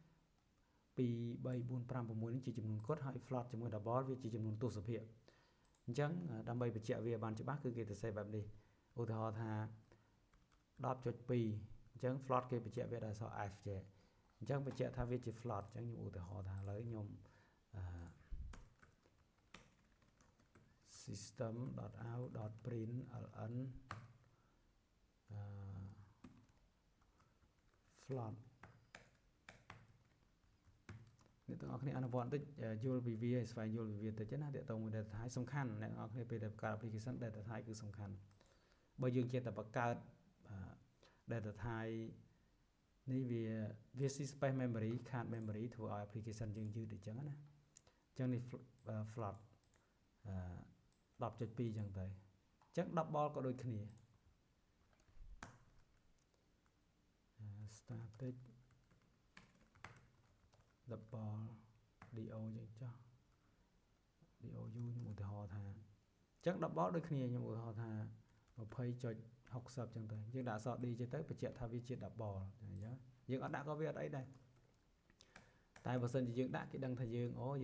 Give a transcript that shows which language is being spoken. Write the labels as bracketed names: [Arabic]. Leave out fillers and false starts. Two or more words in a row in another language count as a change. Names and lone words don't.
[Khmer] នេះជាចំនួនគត់ហើយ float ជាមួយ double វាជាចំនួនទស្សភាគអញ្ចឹងដើម្បីបញ្ជាក់វាបានច្បាស់គឺគេទៅសេបែបនេះឧទាហរណ៍ថា 10.2 អញ្ចឹង float គេបញ្ជាក់វាដោយអក្សរ f ចេះអញ្ចឹងបញ្ជាក់ថាវាជា float អញ្ចឹងខ្ញុំឧទាហរណ៍ថាឥឡូវខ្ញុំ [English] system.out.print ln float [Khmer] អ្នកទាំងអស់គ្នាអនុវត្តតិចយល់ពីវាស្វែង យល់ពីវាតិចណាតើតើមួយ [English] data type [Khmer] សំខាន់អ្នកទាំងអស់គ្នាពេលដែលបង្កើត [English] application data type [Khmer] គឺសំខាន់បើយើងចេះតែបង្កើត [English] data type [Khmer] នេះវា [English] space memory [Khmer] ខាត memory ធ្វើឲ្យ application យើងយឺតអញ្ចឹងណាអញ្ចឹងនេះ float 10.2 អញ្ចឹងទៅអញ្ចឹង double ក៏ដូចគ្នា [English] static double do [Khmer] អញ្ចឹងចុះ dou ខ្ញុំឧទាហរណ៍ថាអញ្ចឹង double ដូចគ្នាខ្ញុំឧទាហរណ៍ថា 20.60 អញ្ចឹងទៅយើងដាក់អក្សរ d ចេះទៅបញ្ជាក់ថាវាជា double អញ្ចឹងយើងអត់ដាក់ក៏វាអត់អីដែរតែបើសិនជាយើងដាក់គេដឹងថាយើង